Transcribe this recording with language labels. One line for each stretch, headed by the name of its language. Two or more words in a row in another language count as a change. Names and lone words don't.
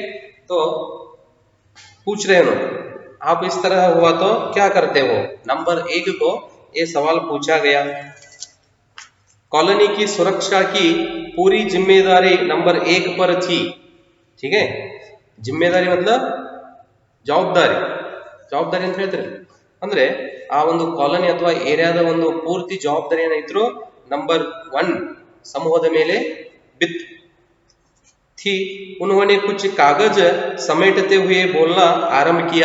Hindi: तो पूछ रहे हो आप, इस तरह हुआ तो क्या करते हो। नंबर 1 को ये सवाल पूछा गया। कॉलोनी की सुरक्षा की पूरी जिम्मेदारी नंबर 1 पर थी। ठीक है, जिम्मेदारी मतलब
Kannada: ಜವಾಬ್ದಾರಿ ಜವಾಬ್ದಾರಿ ಅಂತ ಹೇಳ್ತಾರೆ ಅಂದ್ರೆ ಆ ಒಂದು ಕಾಲೋನಿ ಅಥವಾ ಏರಿಯಾದ ಒಂದು ಪೂರ್ತಿ ಜವಾಬ್ದಾರಿ ಏನಾಯ್ತು नंबर 1 समूहದ ಮೇಲೆ
Hindi: बित थी। उन्होंने कुछ कागज समेटते हुए बोलना आरंभ किया।